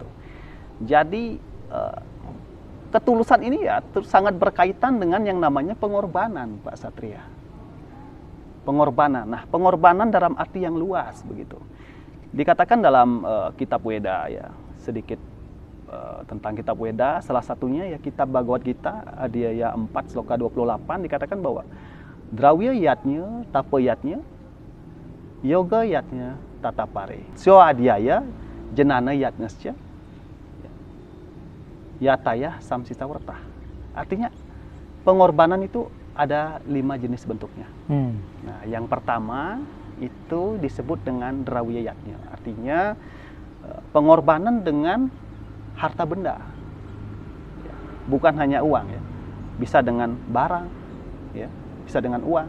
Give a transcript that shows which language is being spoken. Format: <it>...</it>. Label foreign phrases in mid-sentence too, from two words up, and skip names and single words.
<id>Jadi ketulusan ini ya sangat berkaitan dengan yang namanya pengorbanan, Pak Satria. Pengorbanan. Nah, pengorbanan dalam arti yang luas, begitu. Dikatakan dalam kitab Weda ya, sedikit tentang kitab Weda, salah satunya ya kitab Bhagavad Gita, Adhyaya 4 sloka 28 dikatakan bahwa</id> <sa>Drawya yatnya, tapa yatnya, yoga yatnya, tatapare. Syo adhyaya, jenana yatnasya, yataya samsita wertah.</sa> <id>Artinya pengorbanan itu ada 5 jenis bentuknya. Nah, yang pertama itu disebut dengan drawiyah yatnya, artinya pengorbanan dengan harta benda. Ya, bukan hanya uang ya, bisa dengan barang, ya, bisa dengan uang.</id>